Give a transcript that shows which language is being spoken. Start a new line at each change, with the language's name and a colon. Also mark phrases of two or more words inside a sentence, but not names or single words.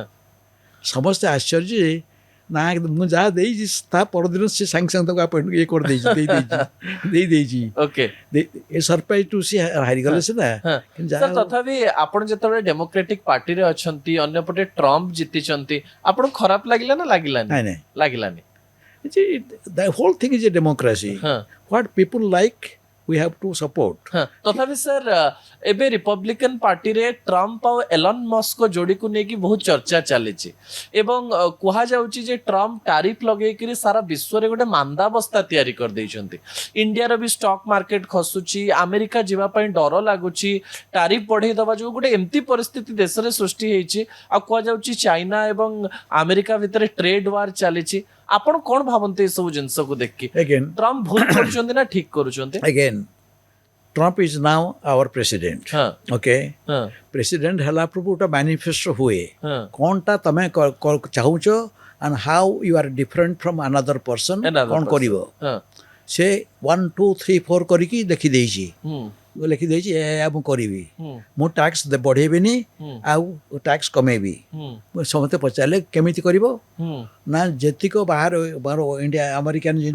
Odia: ସମସ୍ତେ ଆଶ୍ଚର୍ଯ୍ୟ ଯେ ନା ମୁଁ ଯାହା ଦେଇଛି ତା ପରଦିନ ସେ ସାଙ୍ଗେ ସାଙ୍ଗେ ତାକୁ ଆପଏଣ୍ଟ ଇଏ କରିଦେଇଛି ଦେଇଦେଇଛି ଓକେ
English: a surprise to see
Odia: ହାରିଗଲେ ସିନା ହଁ କିନ୍ତୁ ସାର୍ ତଥାପି ଆପଣ ଯେତେବେଳେ ଡେମୋକ୍ରେଟିକ୍ ପାର୍ଟିରେ ଅଛନ୍ତି ଅନ୍ୟପଟେ ଟ୍ରମ୍ପ ଜିତିଛନ୍ତି ଆପଣଙ୍କୁ ଖରାପ ଲାଗିଲା ନା ଲାଗିଲାନି ନାଇଁ ନାଇଁ ଲାଗିଲାନି
English: the whole thing is a democracy.
Odia: ହଁ
English: What people like we have to support.
Odia: ହଁ ତଥାପି ସାର୍ ଏବେ ରିପବ୍ଲିକାନ ପାର୍ଟିରେ ଟ୍ରମ୍ପ ଆଉ ଏଲନ୍ ମସ୍କ ଯୋଡ଼ିକୁ ନେଇକି ବହୁତ ଚର୍ଚ୍ଚା ଚାଲିଛି ଏବଂ କୁହାଯାଉଛି ଯେ ଟ୍ରମ୍ପ ଟାରିଫ ଲଗେଇକିରି ସାରା ବିଶ୍ୱରେ ଗୋଟେ ମାନ୍ଦାବସ୍ଥା ତିଆରି କରିଦେଇଛନ୍ତି। ଇଣ୍ଡିଆର ବି
English: stock market
Odia: ଖସୁଛି ଆମେରିକା ଯିବା ପାଇଁ ଡର ଲାଗୁଛି ଟାରିଫ ବଢେଇ ଦେବା ଯୋଗୁଁ ଗୋଟେ ଏମିତି ପରିସ୍ଥିତି ଦେଶରେ ସୃଷ୍ଟି ହେଇଛି ଆଉ କୁହାଯାଉଛି ଚାଇନା ଏବଂ ଆମେରିକା ଭିତରେ
English: trade war
Odia: ଚାଲିଛି। ଆପଣ କ'ଣ ଭାବନ୍ତି ଏସବୁ ଜିନିଷକୁ ଦେଖିକି
English: Again,
Odia: ଟ୍ରମ୍ପ ଭୁଲ କରୁଛନ୍ତି ନା ଠିକ କରୁଛନ୍ତି?
English: Trump is now our president.
Odia: ହଁ
English: Okay?
Odia: ହଁ President ହେଲା ପୂର୍ବରୁ ଗୋଟେ ମ୍ୟାନିଫେଷ୍ଟୋ ହୁଏ ହଁ କ'ଣଟା ତମେ ଚାହୁଁଛ
English: and how you are different from another person Another
Odia: କ'ଣ
English: person.
Odia: କରିବ ହଁ ସେ 1 2 3 4 କରିକି ଲେଖିଦେଇଛି ହୁଁ ଲେଖିଦେଇଛି ମୁଁ କରିବି ହୁଁ ମୁଁ ଟ୍ୟାକ୍ସ ବଢ଼େଇବିନି ହୁଁ ଆଉ ଟ୍ୟାକ୍ସ କମେଇବି। ହୁଁ ସମସ୍ତେ ପଚାରିଲେ କେମିତି କରିବ ହୁଁ ନା ଯେତିକ ବାହାର ଇଣ୍ଡିଆ ଆମେରିକାନ ଜିନିଷ